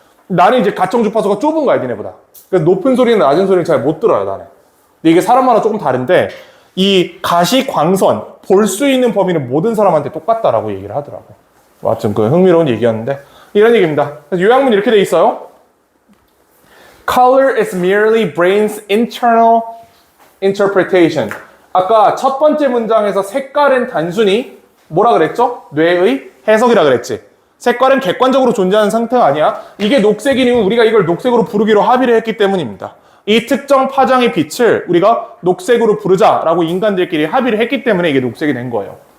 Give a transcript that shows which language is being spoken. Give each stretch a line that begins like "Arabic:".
Korean: 나는 이제 가청 주파수가 좁은 거야, 니네보다. 그래서 높은 소리는 낮은 소리는 잘 못 들어요, 나는. 근데 이게 사람마다 조금 다른데, 이 가시광선, 볼 수 있는 범위는 모든 사람한테 똑같다라고 얘기를 하더라고. 하여튼 그 흥미로운 얘기였는데, 이런 얘기입니다. 그래서 요약문 이렇게 돼 있어요.
English: Color is merely brain's internal interpretation.
Korean: 아까 첫 번째 문장에서 색깔은 단순히 뭐라 그랬죠? 뇌의 해석이라 그랬지. 색깔은 객관적으로 존재하는 상태가 아니야. 이게 녹색인 이유는 우리가 이걸 녹색으로 부르기로 합의를 했기 때문입니다. 이 특정 파장의 빛을 우리가 녹색으로 부르자라고 인간들끼리 합의를 했기 때문에 이게 녹색이 된 거예요.